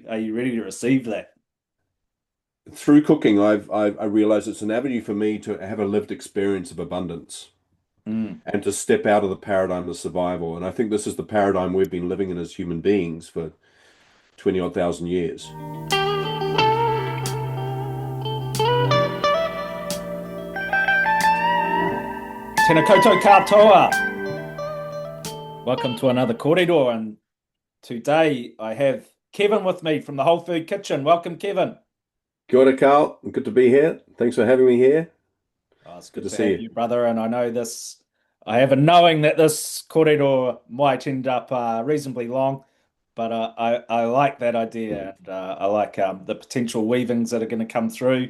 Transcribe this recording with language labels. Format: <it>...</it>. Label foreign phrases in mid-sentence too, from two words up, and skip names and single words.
<en>Are you ready to receive that? Through cooking, I realized it's an avenue for me to have a lived experience of abundance Mm. and to step out of the paradigm of survival. And I think this is the paradigm we've been living in as human beings for 20 odd thousand years.</en> <mi>Tēnā koutou katoa.</mi> <en>Welcome to another corridor, and today I have Kevin with me from the Wholefood Kitchen. Welcome, Kevin.</en> <mi>Kia ora,</mi> <en>Carl. Good to be here. Thanks for having me here. Oh, it's Good good to to see have you. you, brother. And I know this, I have a knowing that this corridor might end up reasonably long, but I like that idea. And I like the potential weavings that are going to come through.</en>